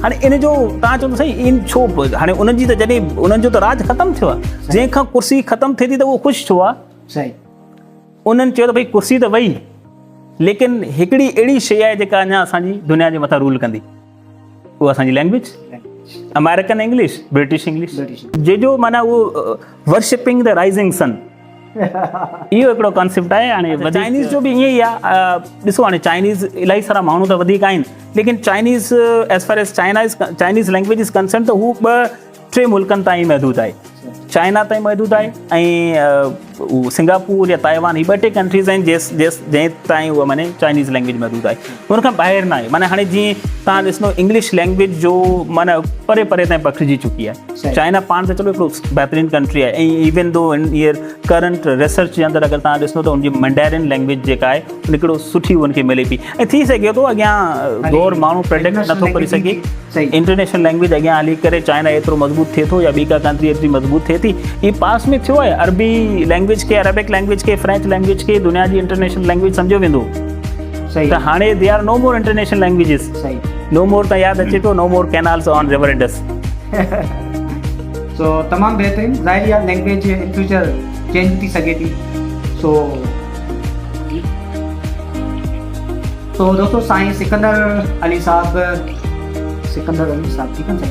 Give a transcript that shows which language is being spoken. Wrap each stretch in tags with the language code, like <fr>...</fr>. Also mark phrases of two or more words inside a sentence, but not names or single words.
<sd>हाणे इन जो तव्हां चवंदो साईं इन छो? हाणे उन्हनि जी त जॾहिं उन्हनि जो त राज ख़तमु थियो आहे, जंहिंखां कुर्सी ख़तमु थिए थी त उहो ख़ुशि छो आहे? उन्हनि चयो त भई कुर्सी त वई, लेकिन हिकिड़ी अहिड़ी शइ आहे जेका अञा असांजी दुनिया जे मथां रूल कंदी, उहा असांजी लैंग्वेज,</sd> <en>American English, British English,</en> <sd>जंहिंजो माना उहो</sd> <en>worshipping the rising sun,</en> <sd>इहो हिकिड़ो कॉन्सेप्ट आहे। हाणे चाइनीज़ जो बि ईअं ई आहे। ॾिसो हाणे चाइनीज़ इलाही सारा माण्हू त वधीक आहिनि, लेकिन</sd> <en>Chinese as far as Chinese language is concern</en> <sd>त हू 2-3 मुल्कनि ताईं महदूद आहे। चाइना ताईं महदूद आहे ऐं सिंगापुर या ताइवान ही 2-3 कंट्रीज़ आहिनि जंहिं ताईं उहा माने चाइनीज़ लैंग्वेज मौजूदु आहे, हुन खां ॿाहिरि न आहे। माने हाणे जीअं तव्हां ॾिसंदो</sd> <en>English language</en> <sd>जो माना परे परे ताईं पखिड़िजी चुकी आहे। चाइना पाण त चलो हिकिड़ो बहितरीनु कंट्री आहे, ऐं</sd> <en>even though</en> <sd>हींअर</sd> <en>current research</en> <sd>जे अंदरि अगरि तव्हां ॾिसंदो त हुनजी</sd> <en>Mandarin language</en> <sd>जेका आहे उन हिकिड़ो सुठी हुनखे मिले पई, ऐं थी सघे थो अॻियां दौर माण्हू प्रेडिक्ट नथो करे सघे,</sd> <en>international language</en> <sd>अॻियां हली करे चाइना एतिरो मज़बूत थिए थो या ॿी का कंट्री एतिरी मज़बूत थिए थी। ही पास में थियो आहे, अरबी लैंग्वेज खे,</sd> <en>Arabic language</en> <sd>खे,</sd> <en>French language</en> <sd>खे दुनिया जी</sd> <en>international language</en> <sd>सम्झो वेंदो। त हाणे</sd> <en>they are no more international languages, no more</en> <sd>त यादि अचे थो,</sd> <en>no more canals on river Indus.</en> <sd>सो तमामु बहितरीनु, ज़ाहिर आहे</sd> <en>language in future change</en> <sd>थी सघे थी। सो दोस्तों साईं सिकंदर अली साहब ठीकु आहे।</sd>